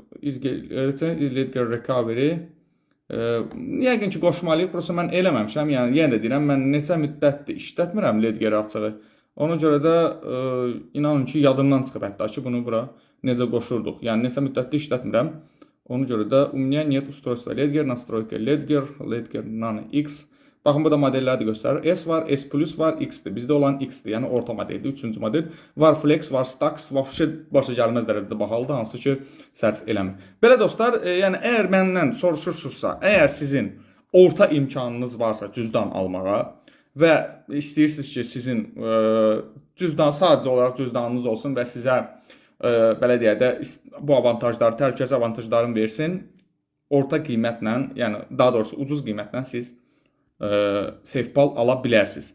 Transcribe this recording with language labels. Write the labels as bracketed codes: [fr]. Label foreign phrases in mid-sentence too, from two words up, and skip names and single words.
[az] Ledger Recovery yəqin ki, qoşmalıyıq, prosta mən eləməmişəm, yəni yenə də deyirəm, mən neçə müddətdir işlətmirəm Ledger açığı. Ona görə də inanın ki, yadımdan çıxıb hətta ki, bunu bura necə qoşurduq. Yəni neçə müddətdir işlətmirəm. Ona görə də [ru] у меня нет устройства Ledger, настройка Ledger Nano X. [az] Baxın, burada modelləri də göstərir. S var, S Plus var, X-dir. Bizdə olan X-dir, yəni orta modeldir, 3-cü model. Var Flex, var Stax, başa gəlməz dərəcədə bahalıdır, hansı ki, sərf eləmir. Belə dostlar, yəni əgər məndən soruşursunuzsa, əgər sizin orta imkanınız varsa cüzdan almağa və istəyirsiniz ki, sizin sadəcə olaraq cüzdanınız olsun və sizə belə deyək də bu avantajları, təhlükəsizlik avantajlarını versin, orta qiymətlə, yəni daha doğrusu ucuz qiymətlə siz SafePal ala bilərsiniz.